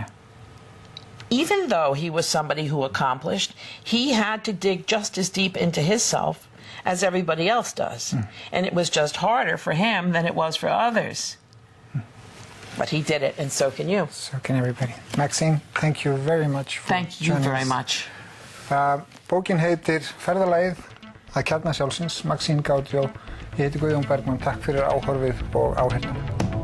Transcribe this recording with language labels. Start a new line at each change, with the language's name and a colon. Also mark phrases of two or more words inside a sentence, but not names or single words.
English: Even though he was somebody who accomplished, he had to dig just as deep into himself as everybody else does. And it was just harder for him than it was for others. But he did it, and so can you. So can everybody. Maxine, thank you very much for Thank you very much.
Icelandic: Bókin heitir Ferðalagið að kjarna sjálfsins, Maxine Gaudio. Ég heiti Guðjón Bergmann. Takk fyrir áhorfið og áheyrnina.